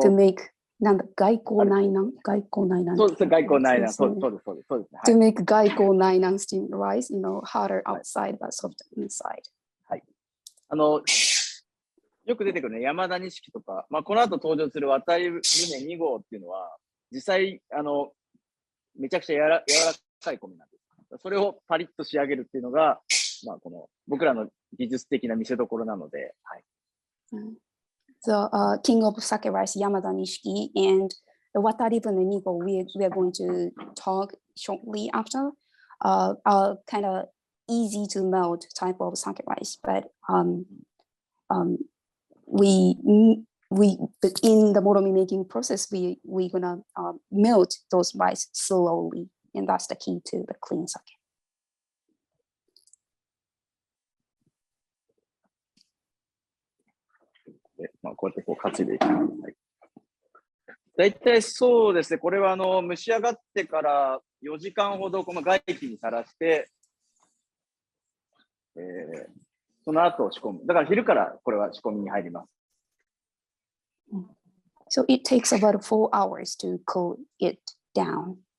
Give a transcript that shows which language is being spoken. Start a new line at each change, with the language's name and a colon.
Japanese: make なんだ外交内南そうです、外交内南、そうです、そうです、そうです。
English: to make 外交内南 steamed rice, harder outside but softer inside.
Japanese: はい。よく出てくるね、山田錦とか、この後登場する渡り船2号っていうのは、実際、めちゃくちゃ柔らかい米なんです。それをパリッと仕上げるっていうのが、この僕らの技術的な見せ所なので、はい。
English: The king of sake rice, Yamada Nishiki, and the Wataribune Nigo we are going to talk shortly after, are kind of easy to melt type of sake rice, but we but in the Moromi making process, we gonna melt those rice slowly, and that's the key to the clean sake.
Japanese: でこうやってこう担いでいきます。はい、大体そうですね、これは蒸し上がってから4時間ほどこの外気にさらして、その後仕込む。だから昼からこれは仕込みに入ります。
English: So it takes about 4 hours to cool it down.